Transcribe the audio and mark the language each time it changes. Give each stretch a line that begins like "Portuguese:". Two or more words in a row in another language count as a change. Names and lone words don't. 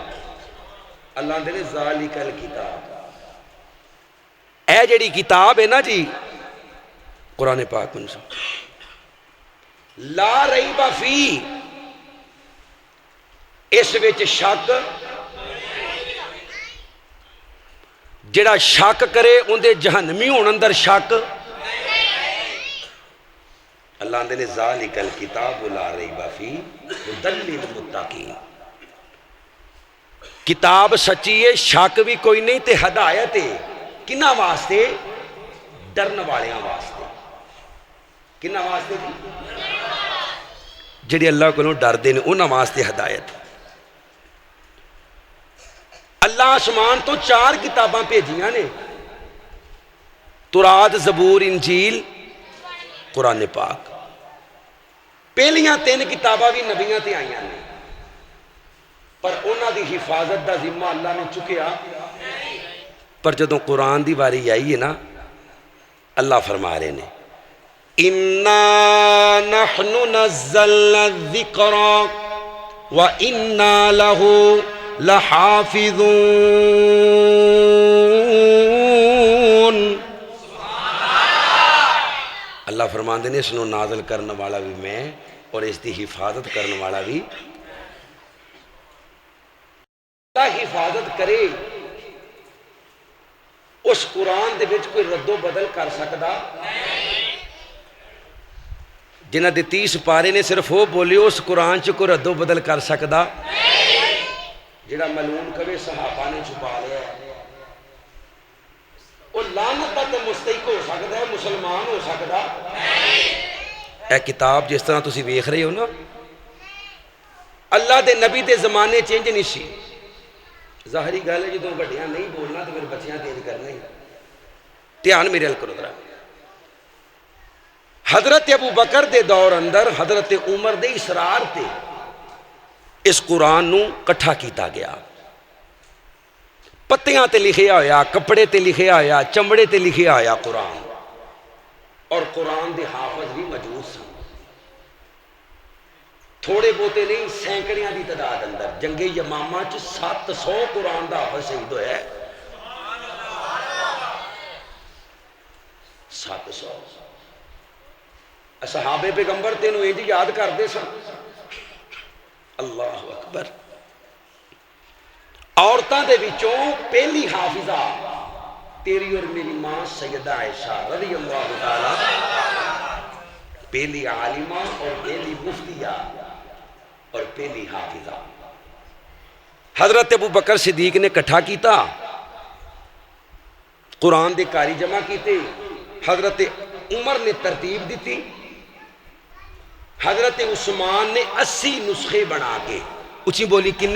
Punjabi: اللہ دے
Arabic: ذالک الکتاب،
Punjabi: اے جڑی کتاب ہے نا جی قرآن پاک میں
Arabic: لا ریب فی،
Punjabi: اس وچ شک، جڑا شک کرے اندے جہنمی ہون اندر شک۔ اللہ اندے نے
Arabic: ذالک الکتاب لا ریب فی ھدی للمتقین،
Punjabi: کتاب سچی ہے، شک بھی کوئی نہیں، تے ہدایت ہے کنہ واسطے؟ ڈرن والیاں واسطے۔ کنہ واسطے جی؟ جڑے اللہ کو ڈر دے نے انہاں واسطے ہدایت۔ اللہ آسمان تو 4 کتاباں بھیجیاں نے، تورات، زبور، انجیل، قرآن پاک۔ پہلیاں 3 کتاباں بھی نبیاں تے آئیاں نے، پر انہاں دی حفاظت دا ذمہ اللہ نے چکیا۔ پر جدوں قرآن دی باری آئی ہے نا، اللہ فرما رہے نے
Arabic: اِنَّا نَحْنُ نَزَّلْنَا الذِّكْرَ وَإِنَّا لَهُ لَحَافِظُونَ۔
Punjabi: اللہ فرماندے نے اس نو نازل کرنے والا بھی میں اور اس دی حفاظت کرنے والا بھی اللہ حفاظت کرے۔ اس قرآن دے وچ کوئی رد و بدل کر سکدا؟ جنہ دے 30 پارے نے صرف وہ بولے اس قرآن چ کوئی رد و بدل کر سکدا؟ جڑا ملعون کبھی صحابہ نے چھپا لیا وہ لعنت دا تے مستحق ہو سکدا ہے، مسلمان ہو سکدا؟ اے کتاب جس طرح تسی ویکھ رہے ہو نا، اللہ دے نبی دے زمانے چینج نہیں سی۔ ظاہری گل ہے جدوں وڈیاں نہیں بولنا تو پھر بچیاں تیز کرنا ہی۔ دھیان میرے ال کرو ذرا، حضرت ابو بکر دے دور اندر حضرت عمر دے اصرار تے اس قرآن نو کٹھا کیتا گیا، پتیاں تے لکھیا ہویا، کپڑے تے لکھیا ہویا، چمڑے تے لکھیا ہویا قرآن، اور قرآن دے حافظ بھی موجود سن، تھوڑے بہتے نہیں، سینکڑیاں دی تعداد اندر۔ جنگ یمامہ چ 700 قرآن دا حافظ شہید ہویا ہے، 700۔ صحابہ پیغمبر تینوں انج یاد کردے سن،
Arabic: اللہ اکبر۔
Punjabi: عورتاں دے وچوں پہلی حافظہ تیری اور میری ماں سیدہ عائشہ
Arabic: رضی اللہ تعالی،
Punjabi: پہلی عالمہ اور پہلی مفتیہ اور پہلی حافظہ۔ حضرت ابو بکر صدیق نے کٹھا کیتا، قرآن دے کاری جمع کیتے، حضرت عمر نے ترتیب دیتی، حضرت عثمان نے 80 نسخے بنا کے، اچھی بولی کنے؟